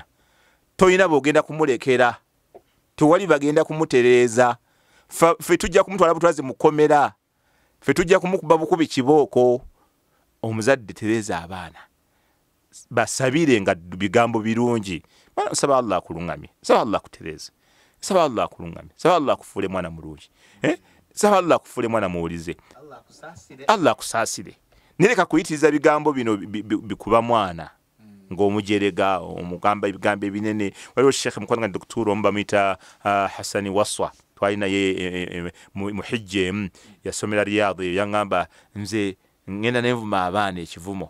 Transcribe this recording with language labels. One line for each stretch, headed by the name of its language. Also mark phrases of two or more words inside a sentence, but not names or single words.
Ganda: Toyina bw'ogenda kumulekera, tewali bagenda kumutereeza. Ffe tujja kumutwala butwazi mukomera, ffe tujja kumukuba bukubi kibooko. Omuzadde tereeza abaana, basabire nga bigambo birungi. Saba Allah akulungamye, saba Allah akutereeze, saba Allah akulungamye, saba Allah akufuule mwana mulungi, saba Allah akufuule mwana muwulize, Allah akusaasire. Nereka kuyitiriza bigambo bino bikuba mwana ng'omujerega omugamba ebigambo ebinene. Waliwo Sheikh mukwanga Dr. Mbamita Hassani Waswa twalina ye muhijje yasomera Riyadh yangamba nze ngenda nenvuma abaana ekivumo.